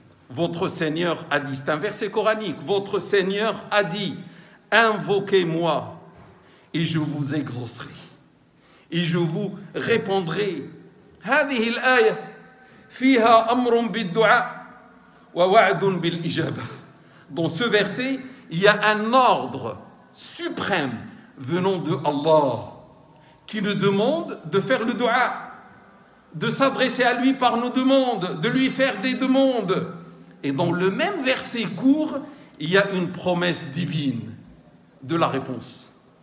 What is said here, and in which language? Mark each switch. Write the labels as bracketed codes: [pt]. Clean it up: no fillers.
[fr] Votre Seigneur a dit, c'est un verset coranique, votre Seigneur a dit, invoquez-moi et je vous exaucerai et je vous répondrai. [ar] هذه الآية فيها أمر بالدعاء ووعد بالإجابة. [fr] Dans ce verset, il y a un ordre suprême venant de Allah qui nous demande de faire le dua, de s'adresser à lui par nos demandes, de lui faire des demandes. Et dans le même verset court, il y a une promesse divine de la réponse.